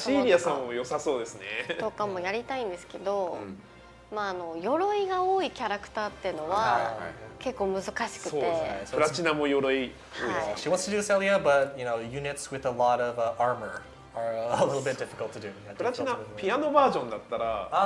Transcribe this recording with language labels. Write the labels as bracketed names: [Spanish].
[Japanese] シーリア様も良さそうですね。とかもやりたいんですけど、まあ鎧が多いキャラクターっていうのは結構難しくて。プラチナも鎧。 [English] She wants to do Celia, but you know, units with a lot of armor are a little bit difficult to do. [Japanese] プラチナピアノバージョンだったら、